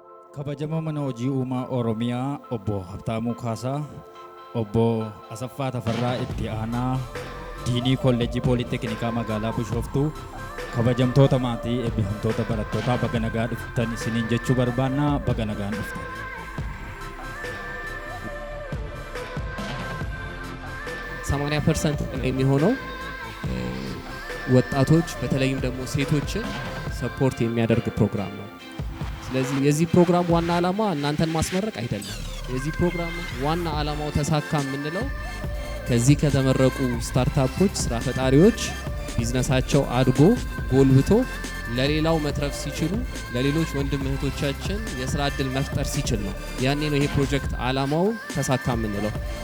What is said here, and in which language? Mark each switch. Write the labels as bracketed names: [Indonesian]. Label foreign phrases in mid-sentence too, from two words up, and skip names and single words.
[Oromo] Kabajama mana hojii uumaa Oromiyaa obbo Habtaamuu Kaasaa, obbo Asaffaa Tafarraa Itti Aanaa Diinii Kolleejjii Pooliteknikaa magaalaa Bishooftuu, kabajamtoota maatii eebbifamtoota barattootaa baga nagaan dhuftan isiniin jechuu barbaannaa. Baga nagaan dhuftan. [Amharic] ሰማንያ ፐርሰንት የሚሆነው ወጣቶች በተለይም ደግሞ ሴቶችን ሰፖርት የሚያደርግ ፕሮግራም ነው። ስለዚህ የዚህ ፕሮግራም ዋና ዓላማ እናንተን ማስመረቅ አይደለም። የዚህ ፕሮግራም ዋና ዓላማው ተሳካ የምንለው ከዚህ ከተመረቁ ስታርታፖች ስራ ፈጣሪዎች ቢዝነሳቸው አድጎ ጎልብቶ ለሌላው መትረፍ ሲችሉ ለሌሎች ወንድም እህቶቻችን የስራ ዕድል መፍጠር ሲችል ነው። ያኔ ነው ይሄ ፕሮጀክት ዓላማው ተሳካ የምንለው።